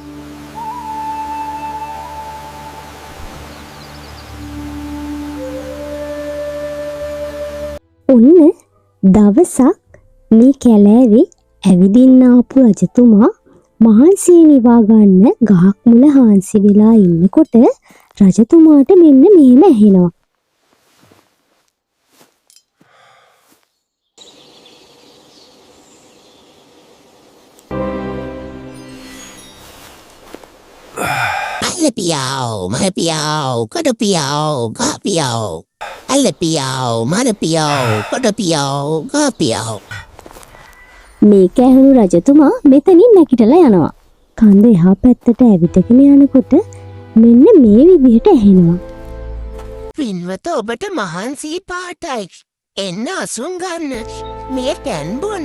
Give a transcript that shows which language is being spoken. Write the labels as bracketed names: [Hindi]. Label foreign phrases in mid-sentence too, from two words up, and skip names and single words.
[Sinhala] ඔන්න දවසක් මේ කැලෑවේ ඇවිදින්න ආපු රජතුමා මහන්සිය නිවා ගන්න ගහක් මුල හාන්සි වෙලා ඉන්නකොට රජතුමාට මෙන්න මෙහෙම ඇහෙනවා. Piau, mana piau, kada piau, ga piau. Alle piau, mana piau, kada piau, ga piau. මේක ඇහුණු රජතුමා මෙතනින් නැගිටලා යනවා. කන්ද එහා පැත්තට ඇවිදගෙන යනකොට මෙන්න මේ විදිහට ඇහෙනවා. පින්වත ඔබට මහන්සි පාටයි. එන්න අසුන් ගන්න. මේ කැන් බොන්න.